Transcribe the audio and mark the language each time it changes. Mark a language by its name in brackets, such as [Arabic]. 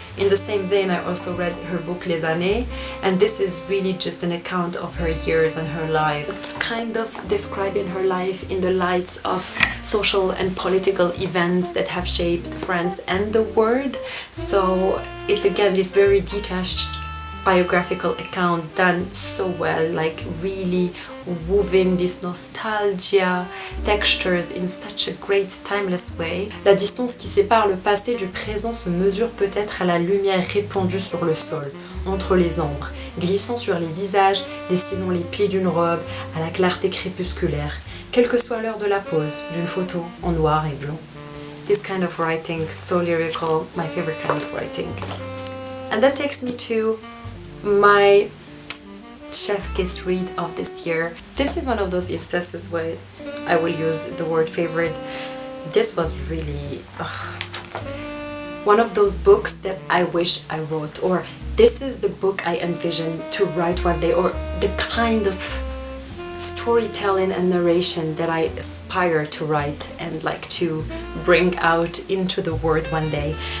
[English] In the same vein, I also read her book Les Années, and this is really just an account of her years and her life, kind of describing her life in the lights of social and political events that have shaped France and the world. So it's again this very detached biographical account done so well, like really woven this nostalgia textures in such a great timeless way. [French] La distance qui sépare le passé du présent se mesure peut-être à la lumière répandue sur le sol, entre les ombres, glissant sur les visages, dessinant les plis d'une robe, à la clarté crépusculaire, quelle que soit l'heure de la pose d'une photo en noir et blanc. [English] This kind of writing, so lyrical, my favorite kind of writing. And that takes me to my chef kiss read of this year. This is one of those instances where I will use the word favorite. This was really one of those books that I wish I wrote, or this is the book I envision to write one day, or the kind of storytelling and narration that I aspire to write and like to bring out into the world one day.